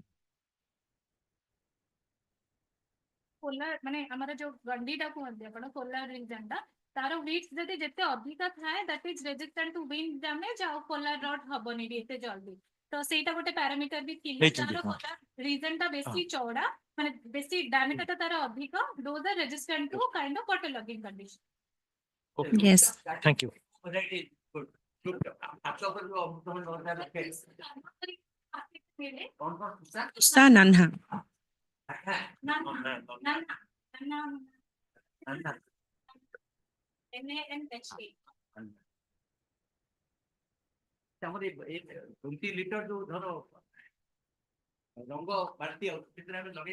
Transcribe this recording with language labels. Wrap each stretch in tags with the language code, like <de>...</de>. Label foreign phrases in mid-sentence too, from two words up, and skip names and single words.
<or>ପୋଲାର ମାନେ ଆମର ଯୋଉ ଗଣ୍ଡିଟା କୁହନ୍ତି ଆପଣ</or> <en>polar region</en> <or>ଟା ତାର ୱିଡ୍ଥ ଯଦି ଯେତେ ଅଧିକା ଥାଏ</or> <en>that is resistant to wind damage</en> <or>ଆଉ</or> <en>polar rot</en> <or>ହବନି ଏତେ ଜଲ୍ଦି। ତ ସେଇଟା ଗୋଟେ ପ୍ୟାରାମିଟର ବି ଥିଲା ତାର</or> <en>polar region</en> <or>ଟା ବେଶୀ ଚौड़ा ମାନେ ବେଶୀ ଡାଇମିଟର ଟା ତାର ଅଧିକ</or> <en>those are resistant to kind of waterlogging condition. Yes. Thank you. Sa nanha.</en> <or>$20 ଲିଟର ଯୋଉ ଧର ରଙ୍ଗ ବାଲ୍ଟି ଆଉ ସେଥିରେ ଆମେ ଲଗେଇ</or>